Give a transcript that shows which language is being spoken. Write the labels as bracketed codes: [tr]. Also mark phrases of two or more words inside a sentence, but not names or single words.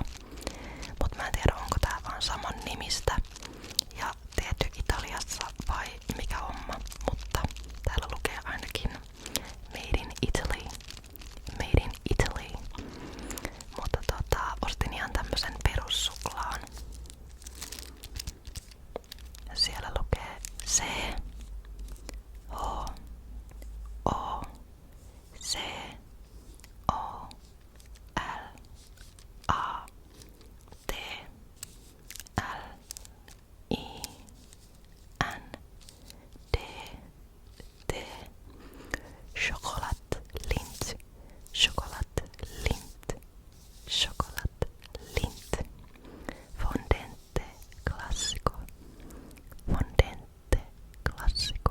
[fi] Mut mä en tiedä, onko tää vaan saman nimistä ja tehty Italiassa vai mikä homma. Mutta täällä lukee ainakin [en] Made in Italy. Made in Italy. [fi] Mutta ostin ihan tämmösen perussuklaan. Siellä lukee C H O C O L A T L I N D T Chocolate Lindt. Chocolate Lindt. Chocolate Lindt. [it] Fondente classico. Fondente classico.